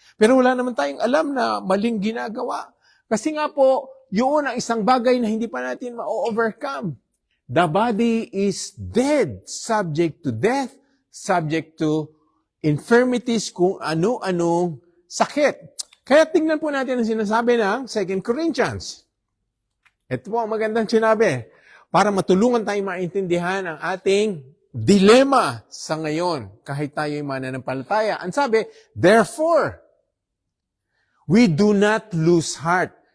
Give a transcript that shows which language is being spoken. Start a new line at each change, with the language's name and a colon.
Filipino: Pero wala naman tayong alam na maling ginagawa. Kasi nga po, yun ang isang bagay na hindi pa natin ma-overcome.
English: The body is dead, subject to death, subject to infirmities,
Filipino: kung ano-anong sakit. Kaya tingnan po natin ang sinasabi ng 2 Corinthians. Ito po ang magandang sinabi. Para matulungan tayo maintindihan ang ating dilema sa ngayon, kahit tayo ay mananampalataya. Ang sabi,
English: therefore, we do not lose heart.